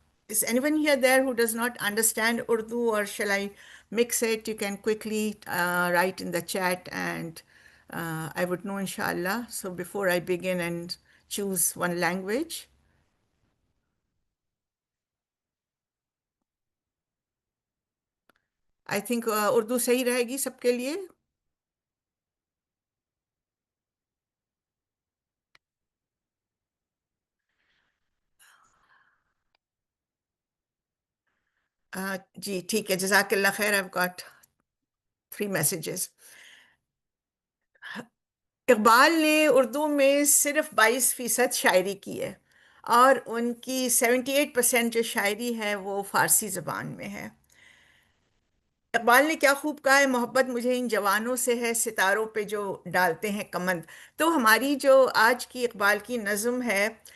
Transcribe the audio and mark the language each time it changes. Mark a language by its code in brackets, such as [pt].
[en] is anyone here there who does not understand Urdu, or shall I mix it? You can quickly write in the chat, and I would know, inshallah. So before I begin and choose one language, I think Urdu [ur] صحیح رہے گی سب کے لیے۔ جی ٹھیک ہے، جزاک اللہ خیر۔ [en] I've got 3 messages. [ur] Iqbal نے اردو میں صرف 22% شاعری کی ہے، اور ان کی 78% جو شاعری ہے وہ فارسی زبان میں ہے۔ اقبال نے کیا خوب کہا ہے، محبت مجھے ان جوانوں سے ہے، ستاروں پہ جو ڈالتے ہیں کمند۔ تو ہماری جو آج کی اقبال کی نظم ہے،